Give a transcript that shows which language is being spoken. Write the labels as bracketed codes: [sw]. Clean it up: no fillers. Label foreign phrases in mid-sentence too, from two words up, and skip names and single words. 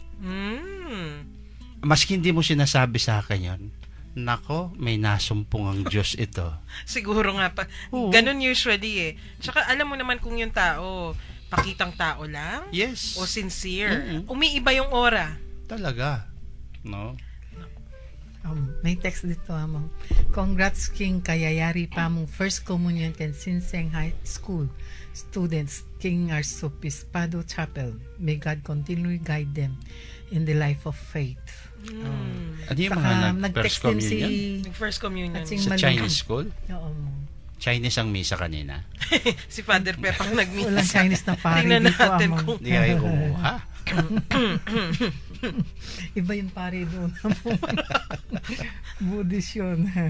[tl] Maski hindi mo sinasabi sa akin yun, nako, may nasumpong ang Diyos ito. Siguro nga pa. Ganun usually Tsaka alam mo naman kung yung tao, pakitang tao lang? [en] Yes. [tl] O sincere. Umiiba yung aura. Talaga. No? May text dito, [pam] Among. Congrats, King, kayayari pa mong [en] First Communion and Sinseng High School students, [pam] King Arsopispado Chapel. [en] May God continually guide them in the life of faith. [tl] Ano yung mga nag-first communion? Nag-first communion. Sa Chinese school? Oo. Chinese ang misa kanina? Si Father Pep ang nag-misa. Walang Chinese na pari dito, natin kung hindi kayo kumuha. Iba yung pari doon. Buddhist yun.